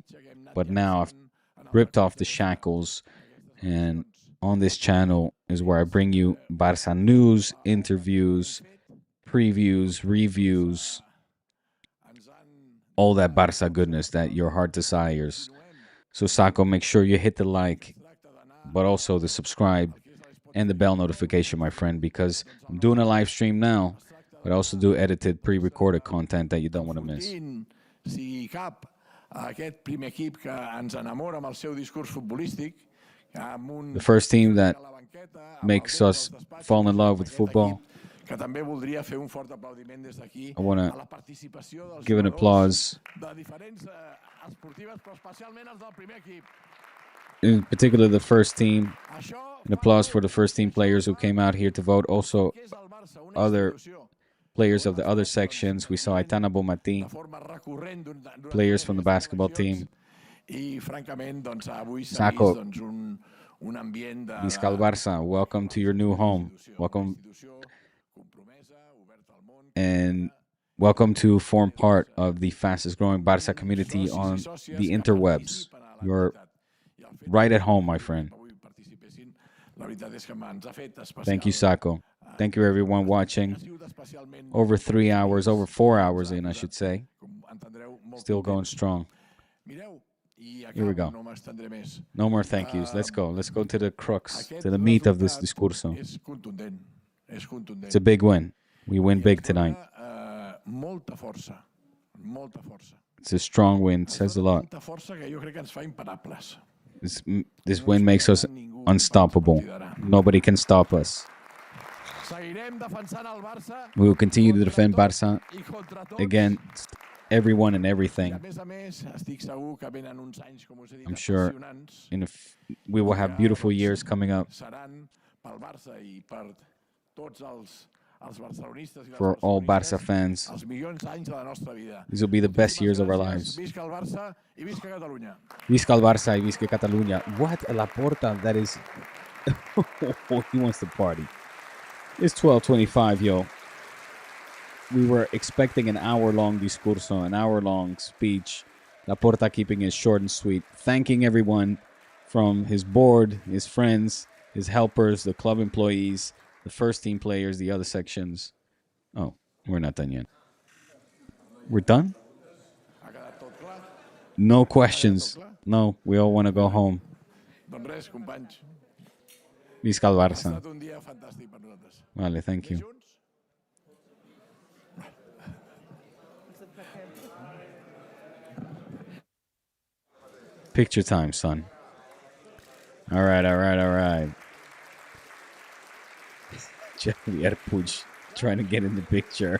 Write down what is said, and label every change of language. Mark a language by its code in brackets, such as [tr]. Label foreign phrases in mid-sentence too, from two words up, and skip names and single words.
[en] But now I've ripped off the shackles, and on this channel is where I bring you Barça news, interviews, previews, reviews, all that Barça goodness that your heart desires. So Sako, make sure you hit the like, but also the subscribe and the bell notification, my friend, because I'm doing a live stream now, but I also do edited, pre-recorded content that you don't want to miss. [ca] Si cap aquest primer equip que ens enamora amb el seu discurs futbolístic, [en] the first team that makes us fall in love with football. [ca] que també voldria fer un fort aplaudiment des d'aquí [en] I want [ca] a la [en] to [ca] participació dels [en] give an applause, [ca] de diferents esportives, però especialment els del primer equip. [en] in particular the first team. An applause for the first team players who came out here to vote. Also, other players of the other sections. We saw Aitana Bomati, players from the basketball team. [ca] I francament, doncs, avui s'ha Sako, vist doncs, un ambient de... Visca el Barça. [en] Welcome to your new home. Welcome. And welcome to form part of the fastest growing Barça community on the interwebs. You're right at home, my friend. [ca] La veritat és que ens ha fet especial. [en] Thank you, Sako. Thank you, everyone watching. Over 3 hours, over 4 hours in, I should say. Still going strong. Here we go. No more thank yous. Let's go. Let's go to the crux, to the meat of this discurso. It's a big win. We win big tonight. [ca] Molta força, molta força. [en] It's a strong win. It says a lot. [ca] Tanta força que jo crec que ens fa imparables. [en] This win makes us unstoppable. Nobody can stop us. [ca] Seguirem defensant el Barça. [en] We will continue to defend Barça against everyone and everything. [ca] A més, estic segur que venen uns anys, com us he dit, [en] I'm sure [ca] apassionants. [en] we will have beautiful years coming up [ca] Seran pel Barça i per tots els barcelonistes i les [en] for all Barça [ca] barcelonistes [en] fans. [ca] els millors anys de la nostra vida. [en] These will be the best years of our lives. [ca] Visca el Barça i visca Catalunya. Visca el Barça y visca Catalunya. [en] What? Laporta, that is... He wants to party. It's 12:25, yo. We were expecting an hour-long discurso, an hour-long speech. Laporta keeping it short and sweet, thanking everyone from his board, his friends, his helpers, the club employees, the first team players, the other sections. Oh, we're not done yet. We're done? No questions. No, we all want to go home. [ca] Doncs res, companys. Visca el Ha Barça. estat un dia fantàstic per nosaltres. Vale, [en] thank you. Picture time, son. All right. Javier Puig trying to get in the picture.